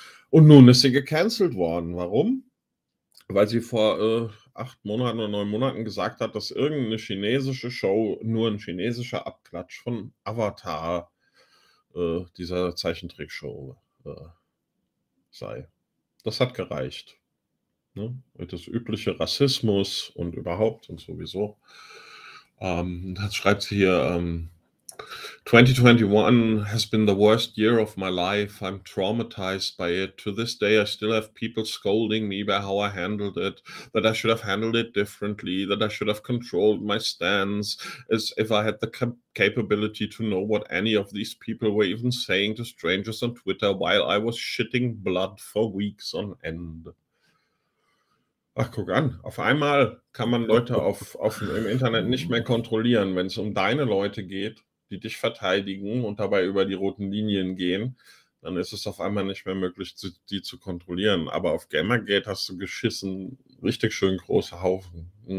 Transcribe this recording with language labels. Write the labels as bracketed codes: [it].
[de] Und nun ist sie gecancelt worden. Warum? Weil sie vor 8 Monaten oder 9 Monaten gesagt hat, dass irgendeine chinesische Show nur ein chinesischer Abklatsch von Avatar, dieser Zeichentrickshow, sei. Das hat gereicht. Das übliche Rassismus und überhaupt und sowieso. Das schreibt sie hier. [en] 2021 has been the worst year of my life. I'm traumatized by it. To this day, I still have people scolding me by how I handled it, that I should have handled it differently, that I should have controlled my stance, as if I had the capability to know what any of these people were even saying to strangers on Twitter while I was shitting blood for weeks on end. [de] Ach, guck an, auf einmal kann man Leute im Internet nicht mehr kontrollieren, wenn es um deine Leute geht, die dich verteidigen und dabei über die roten Linien gehen, dann ist es auf einmal nicht mehr möglich, die zu kontrollieren. Aber auf Gamergate hast du geschissen, richtig schön große Haufen.